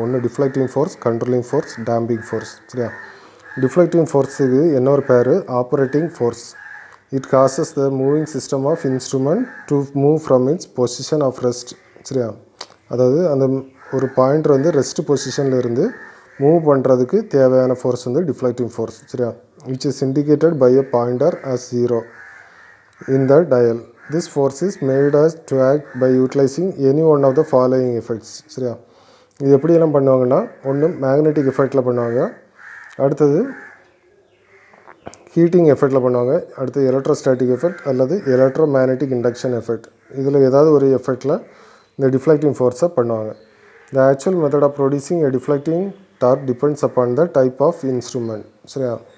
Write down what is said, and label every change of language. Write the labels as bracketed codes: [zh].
[ta] ஒன்று deflecting force, controlling force, damping force சரியா. Deflecting ஃபோர்ஸுக்கு இன்னொரு பேர் operating force. [en] it causes the moving system of instrument to move from its position of rest [ta] சரியா. அதாவது அந்த ஒரு பாயிண்டர் வந்து ரெஸ்ட் பொசிஷனில் இருந்து மூவ் பண்ணுறதுக்கு தேவையான ஃபோர்ஸ் வந்து டிஃப்ளெக்டிங் ஃபோர்ஸ் சரியா. [en] which is indicated by a pointer as 0 in the dial. This force is made as to act by utilizing any one of the following effects [ta] சரியா. இது எப்படியெல்லாம் பண்ணுவாங்கன்னா, ஒன்று மேக்னெட்டிக் எஃபெக்டில் பண்ணுவாங்க, அடுத்தது ஹீட்டிங் எஃபெக்டில் பண்ணுவாங்க, அடுத்தது எலக்ட்ரோஸ்டாட்டிக் எஃபெக்ட் அல்லது எலக்ட்ரோ மேக்னெட்டிக் இண்டக்ஷன் எஃபெக்ட். இதில் ஏதாவது ஒரு எஃபெக்டில் இந்த டிஃப்ளெக்டிங் ஃபோர்ஸை பண்ணுவாங்க. [en] The actual method of producing a deflecting torque depends upon the type of instrument [ta] சரியா.